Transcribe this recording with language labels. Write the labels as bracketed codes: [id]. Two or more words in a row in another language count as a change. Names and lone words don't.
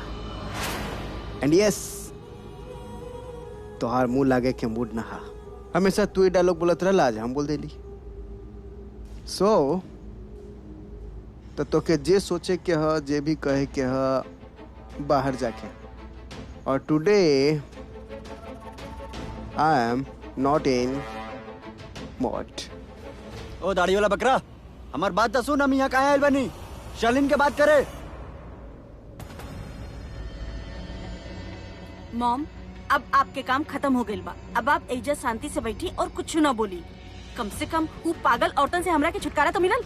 [en] and yes, [bho] तोहार मुंह लागे के मूड ना हा। हमेशा तू ही डायलॉग बोलत रहला, आज हम बोल देली। सो तो के जे सोचे के ह, जे भी कहे के ह, बाहर जाके। [en] और today I am not in mood. [bho] ओ दाढ़ी वाला बकरा, हमार बात तो सुन। हम यहाँ काहे आयल बनी? शालीन के बात करे। मॉम, अब आपके काम खत्म हो गइल बा। अब आप एजा शांति से बैठी और कुछ ना बोली। कम से कम वो पागल औरतन से हमरा के छुटकारा तो मिलल।